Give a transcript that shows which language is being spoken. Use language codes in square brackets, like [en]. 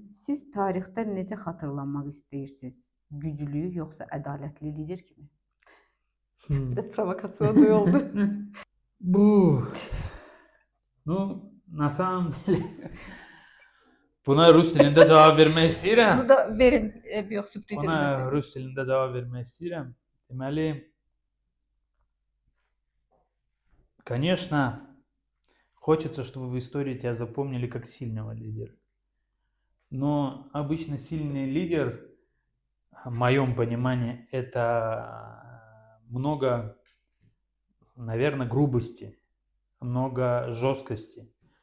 [az] Siz tarixdə necə xatırlanmaq istəyirsiniz? Güclü yoxsa ədalətli lider kimi? Biraz provokasiya oldu. Bu [ru] na samом деле [az] buna Rus dilində cavab vermək istəyirəm. Burada verin, yox subtitrlə. Buna Rus dilində cavab vermək istəyirəm. [ru] Deməli, конечно, хочется, чтобы в истории тебя запомнили как сильного лидера. Но обычно сильный лидер, в моем понимании, это много, наверное, грубости, много жесткости.